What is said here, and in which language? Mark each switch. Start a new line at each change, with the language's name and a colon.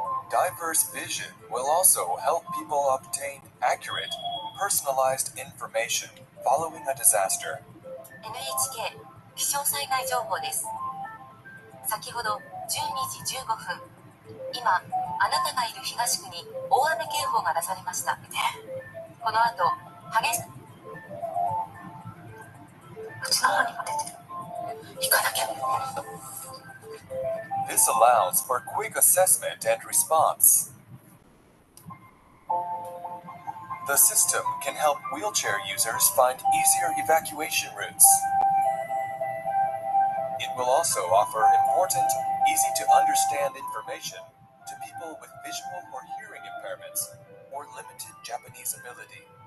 English: Diverse vision will also help people obtain accurate, personalized information following a disaster.
Japanese: NHK 気象災害情報です。先ほど12時15分、今あなたがいる東区に大雨警報が出されました。この後激しくうちの方にも出てる。行かなきゃ。
English: This allows for quick assessment and response. The system can help wheelchair users find easier evacuation routes. It will also offer important, easy-to-understand information to people with visual or hearing impairments or limited Japanese ability.